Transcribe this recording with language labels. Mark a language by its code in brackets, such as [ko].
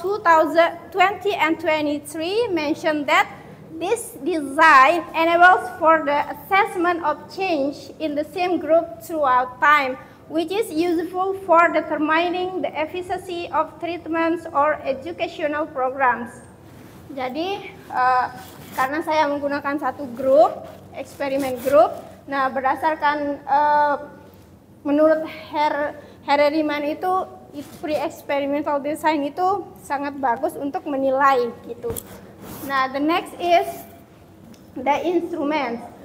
[en] 2020 and 23, mentioned that this design enables for the assessment of change in the same group throughout time, which is useful for determining the efficacy of treatments or educational programs. [id] Jadi, karena saya menggunakan satu grup, eksperimen grup, nah berdasarkan menurut Harariman itu pre-experimental design itu sangat bagus untuk menilai gitu. [en] Nah, the next is the instrument.